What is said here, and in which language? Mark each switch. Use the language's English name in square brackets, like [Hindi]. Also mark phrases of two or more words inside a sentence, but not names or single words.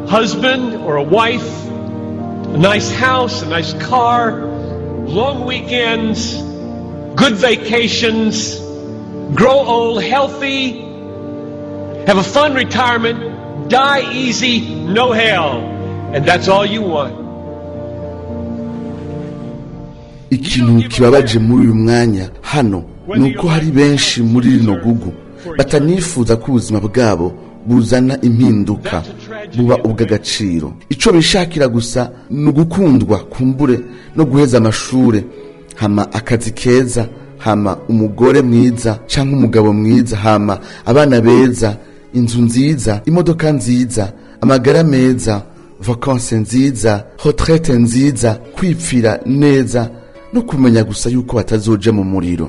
[English] husband or a wife, a nice house, a nice car, long weekends, good vacations, grow old healthy, have a fun retirement, die easy, no hell, and that's all you want. [Rundi] Ikintu kibabaje muri uyu mwanya hano nuko hari benshi muri rino gugu batanifuza ko ubuzima bwabo buzana impinduka buba ubw'agaciro. Ico bishakira gusa ni ugukundwa, kumbure no guheza amashure, hama akazi keza, hama umugore mwiza canke umugabo mwiza, hama abana beza, inzu nziza, imodoka nziza, amagara meza, vacances nziza, retraite nziza, kwipfira neza no kumenya gusa yuko batazoja mu muriro.